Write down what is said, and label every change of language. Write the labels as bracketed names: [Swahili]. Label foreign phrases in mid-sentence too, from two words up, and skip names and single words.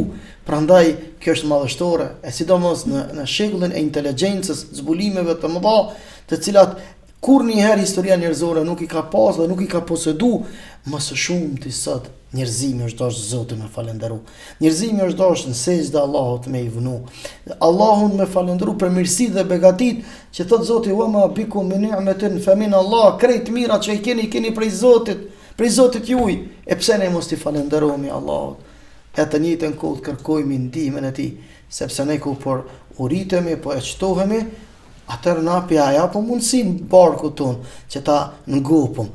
[Albanian] Prandaj kjo është madhështore, e sidomos në shekullin e inteligjencës, zbulimeve të mëdha, të cilat kur njëherë historia njerëzore nuk i ka pas dhe nuk i ka posedu, më së shumti sot njerëzimi është dashur Zotin me falenderu. Njerëzimi është dashur në sejdë Allahut me i vënu. Allahun me falenderu për mirësitë dhe begatit që thot Zoti [Arabic] وما بكم من نعمة فمن الله, [Albanian] krejt mira që i keni prej Zotit juaj. E pse ne mos i falenderojmë Allahut? E të njëjtën kohë kërkojmë ndihmën e tij, sepse ne ku por uritemi, po e çtohemi, atëherë na pjaja po mundsin barku ton që ta ngopëm.